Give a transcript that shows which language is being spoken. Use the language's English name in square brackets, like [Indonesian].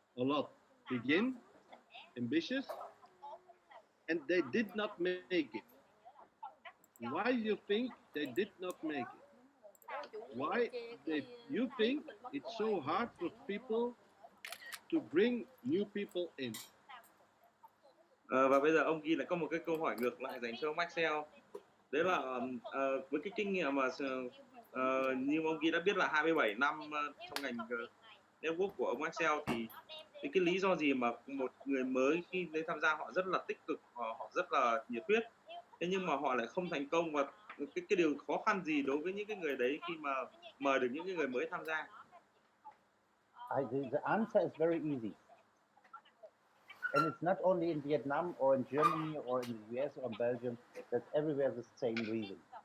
[English] A lot begin ambitious, and they did not make it. Why do you think they did not make it? Why you think it's so hard for people to bring new people in? [Vietnamese] Và bây giờ ông Guy lại có một cái câu hỏi ngược lại dành cho ông AXEL. Đấy là với cái kinh nghiệm mà như ông Guy đã biết là 27 năm trong ngành network của ông AXEL, thì cái lý do gì mà một người mới khi đến tham gia họ rất là tích cực, họ rất là nhiệt huyết, thế nhưng mà họ lại không thành công, và cái điều khó khăn gì đối với những cái người đấy khi mà mời được những cái người mới tham gia? [English] The answer is very easy. And it's not only in Vietnam or in Germany or in the US or Belgium, that's everywhere the same reason.